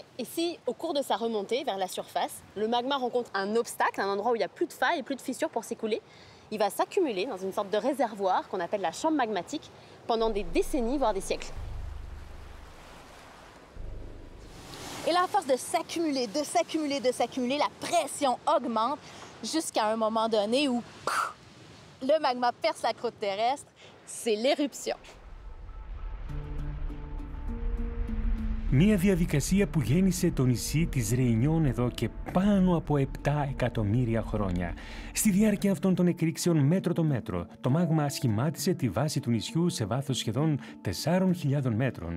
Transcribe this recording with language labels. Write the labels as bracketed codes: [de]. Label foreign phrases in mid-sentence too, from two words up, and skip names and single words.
[fr] Et si, au cours de sa remontée vers la surface, le magma rencontre un obstacle, un endroit où il n'y a plus de failles et plus de fissures pour s'écouler, il va s'accumuler dans une sorte de réservoir qu'on appelle la chambre magmatique pendant des décennies, voire des siècles. Et là, à force de s'accumuler, la pression augmente jusqu'à un moment donné où le magma perce la croûte terrestre. C'est l'éruption. [el] Μία διαδικασία που γέννησε το νησί της Ρεϊνιόν εδώ και πάνω από 7 εκατομμύρια χρόνια. Στη διάρκεια αυτών των εκρήξεων μέτρο το μέτρο, το μάγμα σχημάτισε τη βάση του νησιού σε βάθος σχεδόν 4.000 μέτρων.